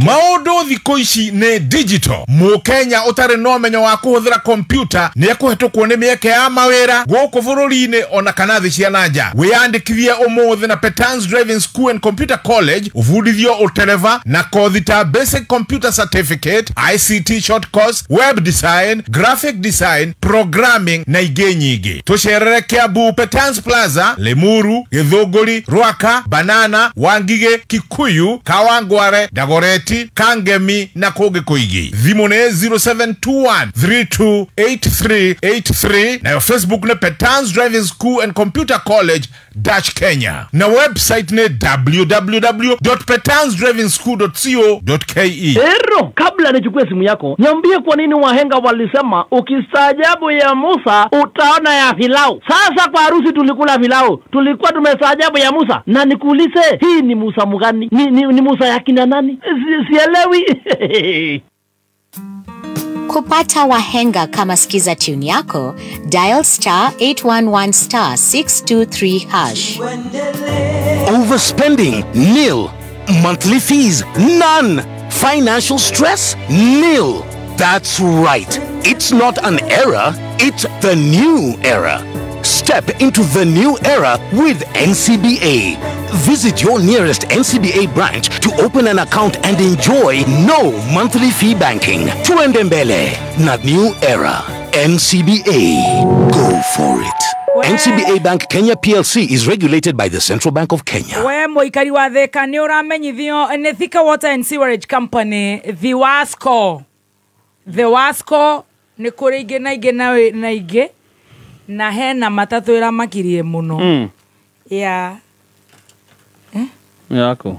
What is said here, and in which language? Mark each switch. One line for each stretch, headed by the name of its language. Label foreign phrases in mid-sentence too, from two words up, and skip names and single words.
Kikuyu: Maundu thikũ ici nĩ digital. Mũkenya ũtarĩ na ũmenyo wa kũhũthĩra kompyuta nĩ ekũhetũkwo nĩ mĩeke ya mawĩra gũkũ bũrũri-inĩ ona kana thĩ cia nanja. Wĩyandĩkithie ũmũthĩ na Petans Driving School and Computer College ũbundithio ũtereva na kothi ta
English: Basic Computer Certificate, ICT Short Course, Web Design, Graphic Design,
Kikuyu: Programming na ingĩ nyingĩ. Tũcerere Kiambu Petans Plaza, Limuru, Gĩthũngũri, Rwaka, Banana, Wangige, Kikuyu, Kawangware, Dagoreti, Kangemi na kũngĩ kũingĩ. Thimũ nĩ 0721328383 na Facebook nĩ Petans Driving School and Computer College Dutch Kenya. Na website ni www.petansdrivingschool.co.ke.
Swahili: Ero, kabla nichukue simu yako, niambie kwa nini wahenga walisema ukistaajabu ya Musa utaona ya Farao. Sasa kwa harusi tulikula Farao, tulikuwa tumestaajabu ya Musa. Na nikuulize, hii ni Musa mgani? Ni Musa ya kina nani? Sielewi. Kupata wahenga kama skiza tune yako, dial *811*623#.
English: Overspending? Nil. Monthly fees? None. Financial stress? Nil. That's right. It's not an era, it's the new era. Step into the new era with NCBA. Visit your nearest NCBA branch to open an account and enjoy no monthly fee banking.
Swahili: Tuende mbele na
English: new era.
Swahili: NCBA.
English: Go for it. NCBA Bank Kenya PLC is regulated by the Central Bank of Kenya.
Kikuyu: We muikari wa Thika ni uramenyithio ni Thika Water and Sewerage Company, the WASCO. The WASCO ni kuri ingi na ingi na hena matatu ira makirie muno.
Swahili: Yako.